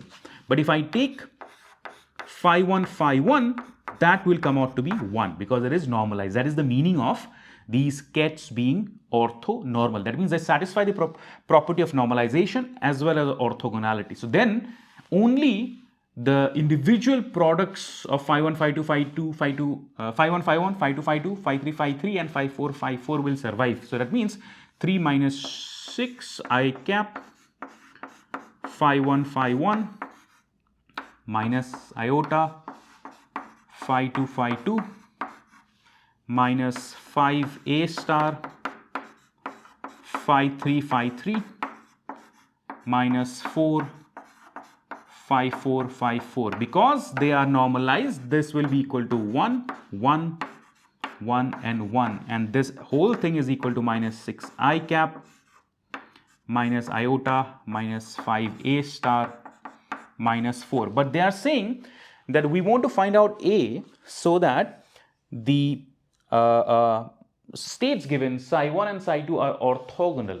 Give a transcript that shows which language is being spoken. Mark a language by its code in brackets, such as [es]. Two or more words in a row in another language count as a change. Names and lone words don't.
[en] But if I take phi1, phi1, that will come out to be 1 because it is normalized. That is the meaning of these Kets being orthonormal. That means they satisfy the property of normalization as well as orthogonality. So then only the individual products of phi1, phi2, phi2, phi1, phi1, phi2, phi2, phi3, phi3 and phi4, phi4 will survive. So that means 3 minus 6 I cap phi1, phi1 minus iota phi2, phi2 minus 5a star phi3, phi3 minus 4 phi4, phi4. Because they are normalized, this will be equal to 1, 1, 1 and 1. And this whole thing is equal to minus 6 I cap minus iota minus 5a star minus 4. But they are saying that we want to find out a so that the states given psi1 and psi2 are orthogonal.